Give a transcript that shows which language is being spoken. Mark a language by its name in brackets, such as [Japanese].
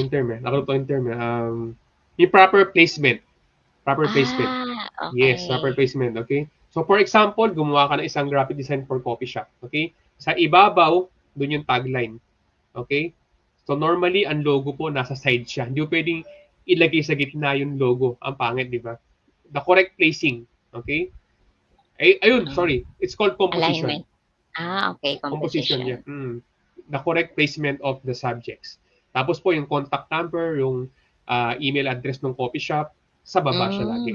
[English] yung term yung proper placement. Proper placement. Yes, proper Okay. placement, okay? So, for example, [Filipino] gumawa ka ng isang [English] graphic design for coffee shop, okay? [Filipino] Sa ibabaw, dun yung tagline, okay? So, normally, ang logo po nasa side siya. Hindi mo pwedeng ilagay sa gitna yung logo. Ang pangit, di ba? [English] The correct placing, okay? [Filipino] Ayun, Oh, [English] sorry. It's called composition. alignment. Okay, Composition, yeah. composition. The correct placement of the subjects. [Filipino] Tapos po, yung contact number, yung email address ng coffee shop, sa baba siya lagi.